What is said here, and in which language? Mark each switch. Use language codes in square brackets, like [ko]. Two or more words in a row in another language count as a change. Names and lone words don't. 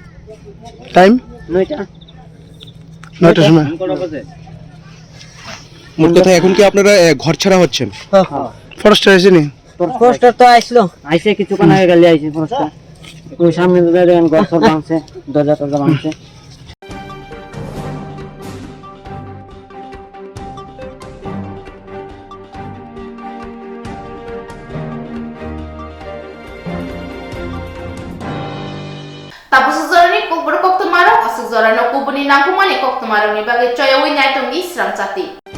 [bn] টাইম 9টার সময় মোট কথা এখন কি আপনারা ঘর ছাড়া হচ্ছেন? ফরেস্টার আসেনি? ফরেস্টার তো আইসলো, আইসে কিছুক্ষণ আগে গালি আইছে ফরেস্টার। ওই সামনে ঘর সব ভাঙছে, দরজা টরজা ভাঙছে। [trp] Tapos Kokborok Koktwma asuk zorano kubuni nangkumani Koktwma ni bagai coyawi nyaitung ni Swrangchati.